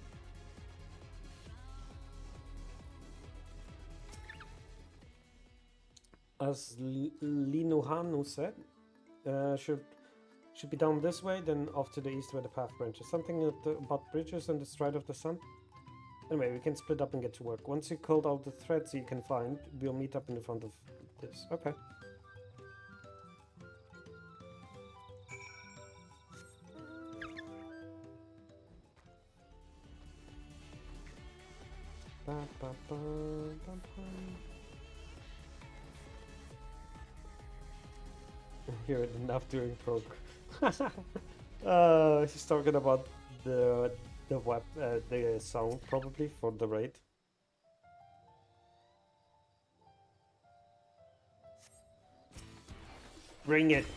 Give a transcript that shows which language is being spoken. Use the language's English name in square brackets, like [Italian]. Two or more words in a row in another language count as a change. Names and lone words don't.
[English] As Linuhanu said, should be down this way, then off to the east where the path branches. Something about bridges and the stride of the sun? Anyway, we can split up and get to work. Once you culled all the threads you can find, we'll meet up in the front of this. Okay. Ba, ba, ba, ba, ba. Hear it enough during prog. He's talking about the song probably for the raid. Bring it.